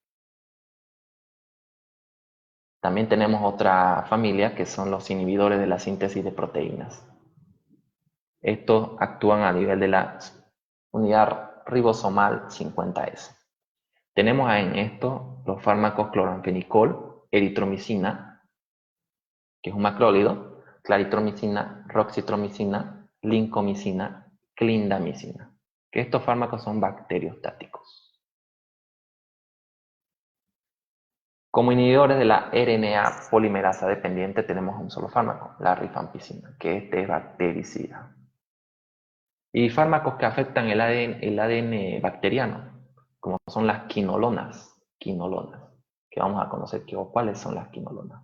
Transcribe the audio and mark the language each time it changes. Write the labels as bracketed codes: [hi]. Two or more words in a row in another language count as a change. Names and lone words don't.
[es] También tenemos otra familia que son los inhibidores de la síntesis de proteínas. Estos actúan a nivel de la unidad ribosomal 50S. Tenemos en esto los fármacos cloranfenicol, eritromicina, que es un macrólido, claritromicina, roxitromicina, lincomicina, clindamicina, que estos fármacos son bacteriostáticos. Como inhibidores de la RNA polimerasa dependiente tenemos un solo fármaco, la rifampicina, que este es bactericida. Y fármacos que afectan el ADN bacteriano, como son las quinolonas, que vamos a conocer cuáles son las quinolonas.